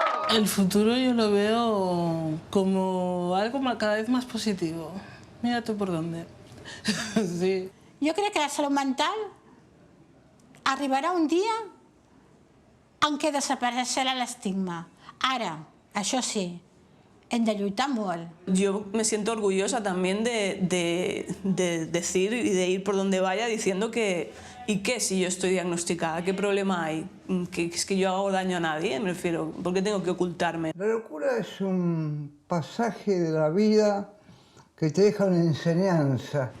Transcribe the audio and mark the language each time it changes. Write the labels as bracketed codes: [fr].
[es] El futuro yo lo veo como algo cada vez más positivo. Mira tú por dónde. Sí. [ca] Jo crec que la salut mental arribarà un dia en què desapareixerà l'estigma. Ara, això sí, hem de lluitar molt. [es] Yo me siento orgullosa también de decir y de ir por donde vaya diciendo que ¿y qué si yo estoy diagnosticada? ¿Qué problema hay? ¿Que es que yo hago daño a nadie? Me refiero, ¿por qué tengo que ocultarme? La locura es un pasaje de la vida que te deja una enseñanza.